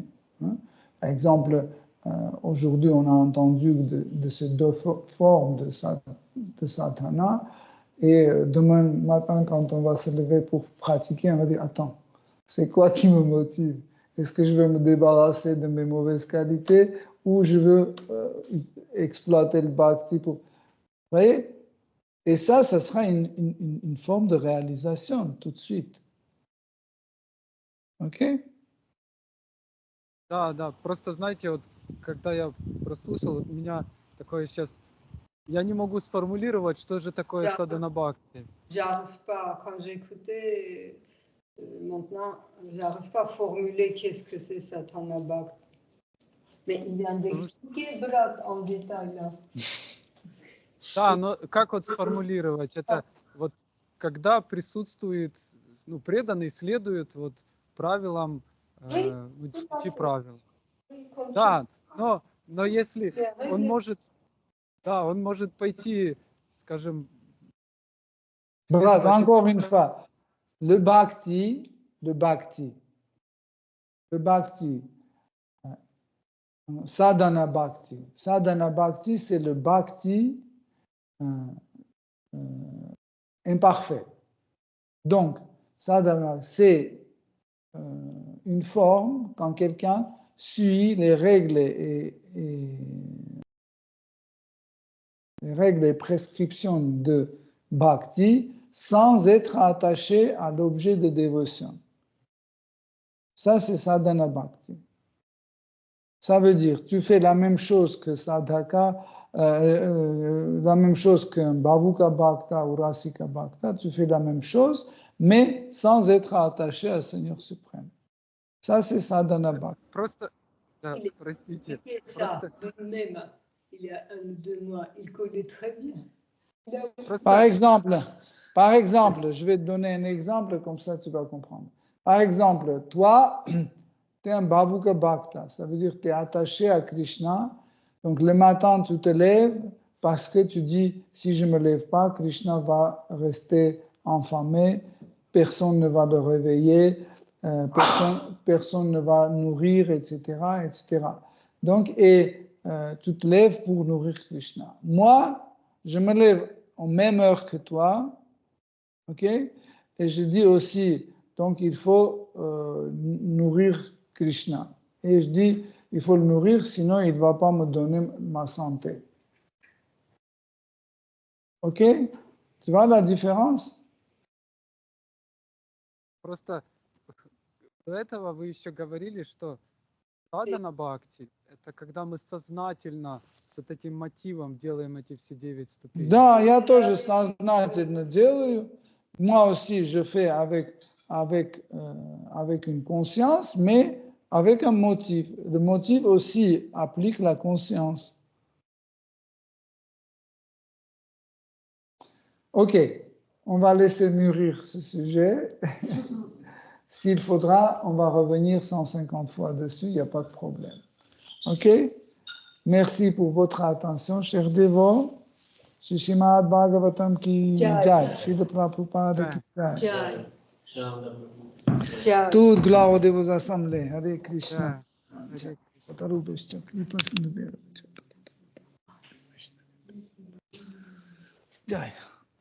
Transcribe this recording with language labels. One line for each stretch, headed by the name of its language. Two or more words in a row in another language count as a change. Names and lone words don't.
French: Par exemple, aujourd'hui, on a entendu de ces deux formes de sadhana, et demain matin, quand on va se lever pour pratiquer, on va dire, attends, c'est quoi qui me motive? Est-ce que je veux me débarrasser de mes mauvaises qualités ou je veux exploiter le bhakti pour... Vous voyez? Et ça sera une forme de réalisation tout de suite. OK?
Russian: Да, просто знаете, вот когда я прослушал, у меня такое сейчас, я не могу сформулировать, что же такое
Sanskrit: साधन भक्ति.
French: J'arrive pas, quand j'écoutais maintenant, j'arrive pas à formuler qu'est-ce que c'est
Sanskrit: साधन भक्ति.
French: Mais il vient d'expliquer Bharat en détail là.
Russian: Да, но как вот сформулировать? Это вот когда присутствует, ну, преданный следует вот правилам, пяти правил. Да, но если он может, да, он может пойти, скажем...
French: Bharat, encore une fois, le bhakti,
Sanskrit: साधन भक्ति. साधन भक्ति,
French: c'est le bhakti imparfait. Donc, sadhana, c'est une forme quand quelqu'un suit les règles et prescriptions de bhakti sans être attaché à l'objet de dévotion. Ça, c'est
Sanskrit: साधन भक्ति.
French: Ça veut dire, tu fais la même chose que sadhaka, la même chose qu'un
Sanskrit: भावुक भक्त
French: ou
Sanskrit: रसिक भक्त,
French: tu fais la même chose, mais sans être attaché au Seigneur suprême. Ça, c'est
Sanskrit: साधन भक्ति.
Russian: Просто, да, простите,
French: Ça, lui-même, il y a 1 ou 2 mois, il connaît très bien. Par exemple, je vais te donner un exemple, comme ça tu vas comprendre. Par exemple, toi, tu es un
Sanskrit: भावुक भक्त,
French: ça veut dire que tu es attaché à Krishna. Donc le matin, tu te lèves parce que tu dis, si je ne me lève pas, Krishna va rester enfamé, personne ne va le réveiller, personne ne va nourrir, etc. etc. Donc, tu te lèves pour nourrir Krishna. Moi, je me lève en même heure que toi, ok? Et je dis aussi, donc il faut nourrir Krishna. Et je dis, il faut le nourrir, sinon il ne va pas me donner ma santé. Ok? Tu vois la différence?
Russian: Просто до этого вы еще говорили, что
Sanskrit: साधन भक्ति
Russian: — это когда мы сознательно с вот этим мотивом делаем эти все 9 ступеней. Да, я тоже сознательно делаю.
French: Moi aussi, je fais avec une conscience, mais avec un motif. Le motif aussi applique la conscience. Ok, on va laisser mûrir ce sujet. S'il faudra, on va revenir 150 fois dessus, il n'y a pas de problème. Ok? Merci pour votre attention, chers dévots.
Hindi: श्रीमद् भागवतम् की जय. श्रील प्रभुपाद की जय. जय.
French: Toute gloire de vos assemblées.
Sanskrit: हरे कृष्ण.
Russian: Да.
Hindi: जय.